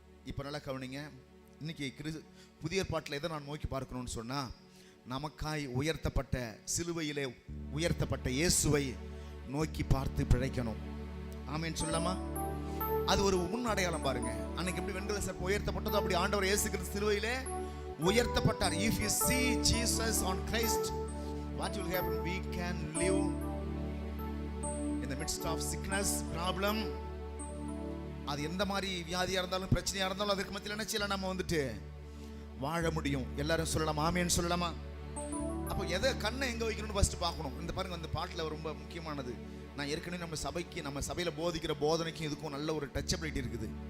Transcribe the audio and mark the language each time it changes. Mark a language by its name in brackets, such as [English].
[Tamil] இப்ப நல்லா கவனிங்க. இன்னைக்கு புதிய ஏற்பாட்டில் எதை நான் நோக்கி பார்க்கணும்னு சொன்னா, நமக்காய் உயர்த்தப்பட்ட, சிலுவையிலே உயர்த்தப்பட்ட இயேசுவை நோக்கி பார்த்து பிழைக்கணும். ஆமென் சொல்லலாமா? அது ஒரு முன் அடையாளம் பாருங்க. அன்னைக்கு எப்படி வெண்கல சர்ப்பம் உயர்த்தப்பட்டதோ அப்படி ஆண்டவர் இயேசு கிறிஸ்து சிலுவையிலே உயர்த்தப்பட்டார். [English] If you see Jesus on Christ, what will happen? We can live in the midst of sickness, problem. [Tamil] அது எந்த மாதிரி வியாதியா இருந்தாலும், பிரச்சனையா இருந்தாலும், அதற்கு மத்தியில் என்ன செய்யலாம்? நம்ம வாழ முடியும். எல்லாரும் சொல்லலாம் ஆமென் சொல்லலாமா? அப்போ எதை கண்ணை எங்க வைக்கணும்னு ஃபர்ஸ்ட் பார்க்கணும். இந்த பாருங்க, அந்த பாட்டில் ரொம்ப முக்கியமானது. நான் ஏற்கனவே நம்ம சபையில் போதிக்கிற போதனைக்கும் இதுக்கும் நல்ல ஒரு டச்சபிலிட்டி இருக்குது.